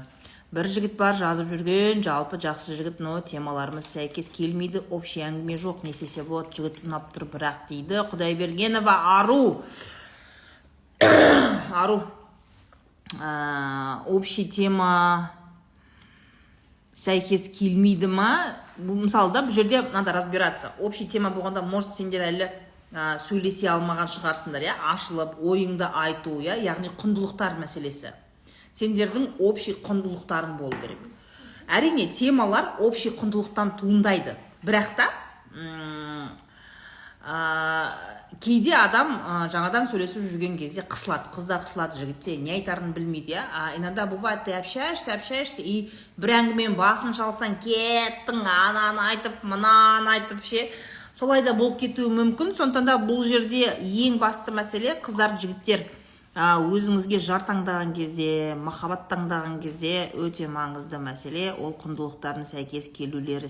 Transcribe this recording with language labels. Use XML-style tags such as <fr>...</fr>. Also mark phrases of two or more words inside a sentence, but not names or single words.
<kk>Бір жігіт бар, жазып жүрген, жалпы жақсы жігіт, но темаларымыз сәйкес келмейді, общий әңгіме жоқ, не істесе болады, жігіт ұнап тұр бірақ дейді. Құдайбергенова, ару. Общий тема сәйкес келмейді ма? Мысалы бұл жерде</kk> <ru>надо разбираться.</ru> <kk>Общий тема болғанда, может, сендер әлі сөйлесе алмаған шығарсыңдар, ашылып, ойыңды айту, яғни құндылықтар мәселесі. Сендердің общий құндылықтарын болу керек. Әрине, темалар общий құндылықтан туындайды. Бірақ та, кейде адам жаңадан сөйлесіп жүрген кезде қысылады. Қызда қысылады, жігітте не айтарын білмейді.</kk> <ru>Иногда бывает, ты общаешься, и</ru> <kk>бір әңгімен басын шалсаң, кеттің, ананы айтып, мынаны айтып, солай да болып кетуі мүмкін. Сондықтан да бұл жерде ең басты мәселе, қыздар, жігіттер, өзіңізге жар таңдаған кезде, махаббат таңдаған кезде өте маңызды мәселе, ол құндылықтарын сәйкес келулері.</kk>